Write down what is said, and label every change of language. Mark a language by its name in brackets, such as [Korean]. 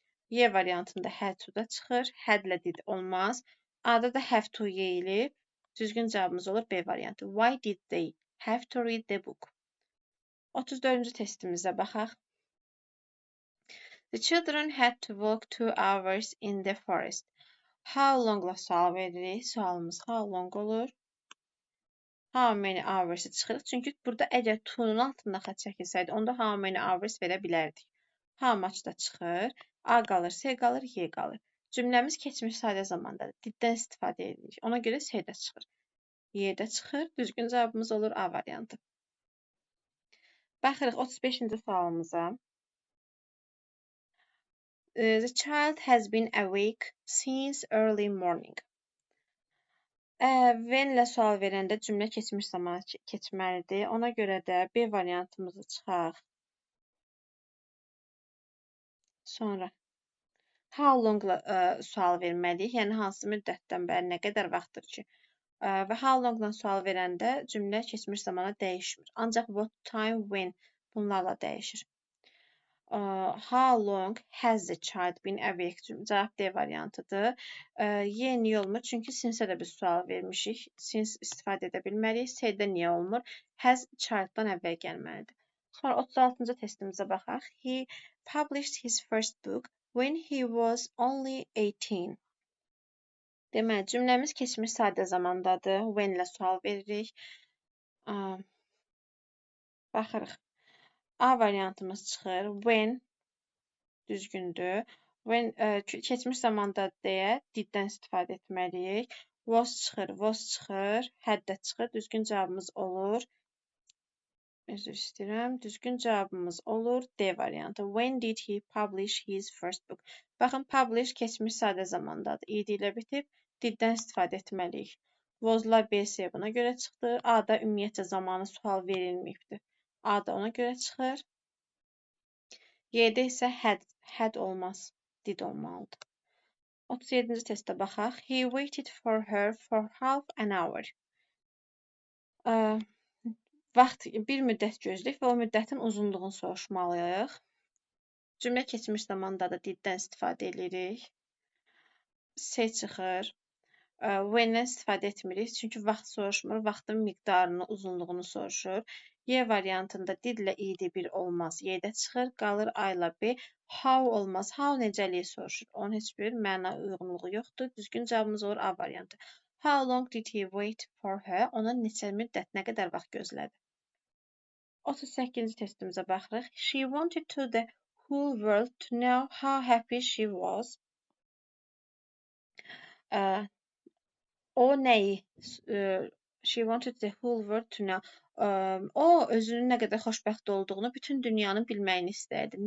[Azerbaijani] Y variantında had to da çıxır. Had-lə did olmaz. A-da da have to yeyilib. Düzgün cavabımız olur B variantı. [English] Why did they have to read the book? [Azerbaijani] 34-cü testimizə baxaq. [English] The children had to walk 2 hours in the forest. [Azerbaijani] How long-la sual veririk. Sualımız how long olur. How many hours-ı çıxırıq. Çünki burada əgər to-nun altında xətt çəkilsəydi, onda how many hours verə bilərdik. How much da çıxır. A qalır, C qalır, Y qalır. Cümləmiz keçmiş sadə zamandadır. Diddən istifadə edirik. Ona görə C də çıxır. Y də çıxır. Düzgün cavabımız olur A variantı. Baxırıq 35-ci sualımıza. [English] The child has been awake since early morning. [Azerbaijani] When ilə sual verəndə cümlə keçmiş zaman keçməlidir. Ona görə də B variantımızı çıxaq. Sonra how long-la sual verməliyik. Yəni hansı müddətdən bəri, nə qədər vaxtdır ki Və how long-dan sual verəndə cümlə keçmiş zamana dəyişmir. Ancaq what, time, when bunlarla dəyişir. [English] How long has the child been awake? [Azerbaijani] Cavab D variantıdır. Y niyə olmur? Çünki since-ə də biz sual vermişik. Since istifadə edə bilmərik. S-də niyə olmur? Has child-dan əvvəl gəlməlidir. Sonra 36-cı testimizə baxaq. [English] He published his first book when he was only 18. [Azerbaijani] Deməli, cümləmiz keçmiş sadə zamandadır. When ilə sual veririk. Baxırıq. A variantımız çıxır. When düzgündür. When keçmiş zamanda deyə diddən istifadə etməliyik. Was çıxır, was çıxır. Had də çıxır. Düzgün cavabımız olur. Üzr istəyirəm. Düzgün cavabımız olur D variantı. [English] When did he publish his first book? [Azerbaijani] Baxın, publish keçmiş sadə zamandadır. İdi ilə bitib, diddən istifadə etməliyik. Was-lar B-S buna görə çıxdı. A-da ümumiyyətcə zamanı sual verilməyibdir. A da ona görə çıxır. Y-də isə had olmaz, did olmalıdır. 37-ci testə baxaq. [English] He waited for her for half an hour. [Azerbaijani] Vaxt bir müddət gözləyik və o müddətin uzunluğunu soruşmalıyıq. Cümlə keçmiş zamandadır, diddən istifadə edirik. S çıxır. When-dən istifadə etmirik, çünki vaxt soruşmur, vaxtın miqdarını, uzunluğunu soruşur. Y variantında didlə idi bir olmaz, Y-də çıxır, qalır A ilə B. How olmaz, how necəliyi soruşur. Onun heç bir məna uyğunluğu yoxdur. Düzgün cavabımız olur A variantı. [English] How long did he wait for her? [Azerbaijani] Ona neçə müddət, nə qədər vaxt gözlədi? 38-ci testimizə baxırıq. [English] She wanted to the whole world to know how happy she was. [Azerbaijani] O nəyi? [English] She wanted the whole world to know. [Azerbaijani] O özünün nə qədər xoşbəxt olduğunu bütün dünyanın bilməyini istəyirdi.